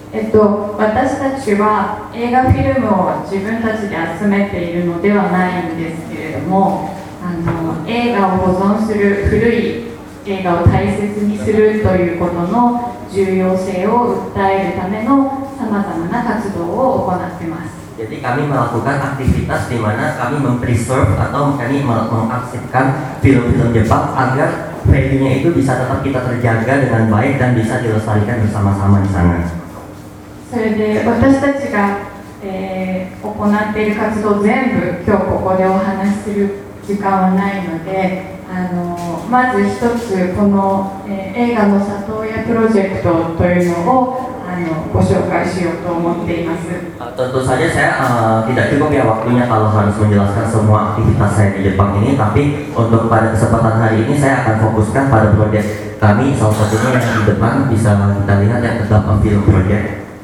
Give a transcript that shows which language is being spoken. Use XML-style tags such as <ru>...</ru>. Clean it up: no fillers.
<ja>私たちは映画フィルムを自分たちで集めているのではないんですけれども、映画を保存する古い映画を大切にするということの重要性を訴えるための様々な活動を行っています。</ja> <id>Jadi kami melakukan aktivitas di mana kami mempreserve atau kami mengarsipkan film-film Jepang agar value-nya itu bisa tetap kita terjaga dengan baik dan bisa dilestarikan bersama-sama di sana.</id> <ja>それで私たちが行っている活動全部今日ここでお話しする時間はないので、まず一つこの映画の里親プロジェクトというのをご紹介しようと思っています。</ja> <id>Tentu saja saya tidak cukup ya waktunya kalau harus menjelaskan semua aktivitas saya di Jepang ini, tapi untuk pada kesempatan hari ini saya akan fokuskan pada proyek kami, salah satunya yang di depan bisa kita lihat yang terdapat film proyek.</id>